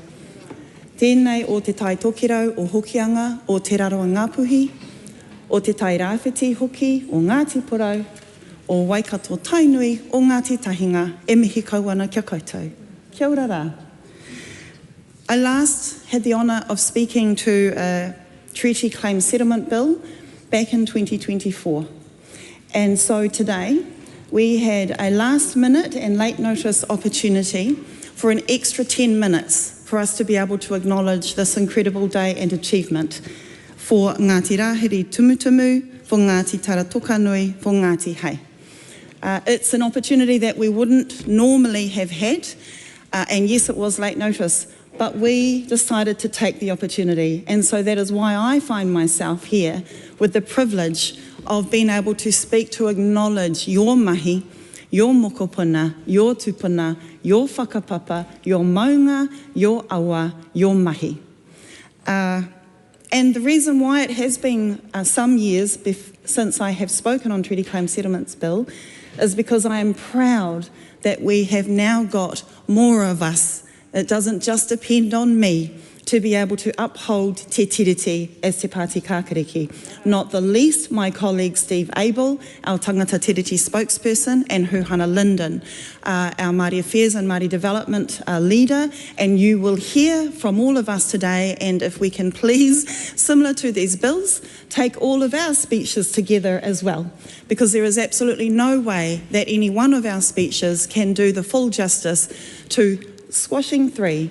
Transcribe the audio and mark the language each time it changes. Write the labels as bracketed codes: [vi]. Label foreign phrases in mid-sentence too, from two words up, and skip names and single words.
[mi] Tēnei o te tai tokirau o hokianga o te raroa Ngāpuhi, o te tai rāwhiti hoki o Ngāti Porau, o Waikato Tainui o Ngāti Tahinga, e mihi kauana kia koutou. Kia ora rā. [en] I last had the honour of speaking to a treaty claim settlement bill back in 2024. And so today we had a last minute and late notice opportunity for an extra 10 minutes for us to be able to acknowledge this incredible day and achievement for Ngāti Rāhiri Tumutumu, for Ngāti Taratokanui, for Ngāti Hei. It's an opportunity that we wouldn't normally have had, and yes, it was late notice, but we decided to take the opportunity, and so that is why I find myself here with the privilege of being able to speak to acknowledge your mahi, your mokopuna, your tupuna, your whakapapa, your maunga, your awa, your mahi. And the reason why it has been some years since I have spoken on Treaty Claim Settlements Bill is because I am proud that we have now got more of us. It doesn't just depend on me to be able to uphold [mi] te tiriti [en] as te Pāti Kākariki. Not the least my colleague Steve Abel, our [mi] tangata tiriti [en] spokesperson, and Huhana Linden, our Māori Affairs and Māori Development leader. And you will hear from all of us today, and if we can please, similar to these bills, take all of our speeches together as well, because there is absolutely no way that any one of our speeches can do the full justice to squashing three.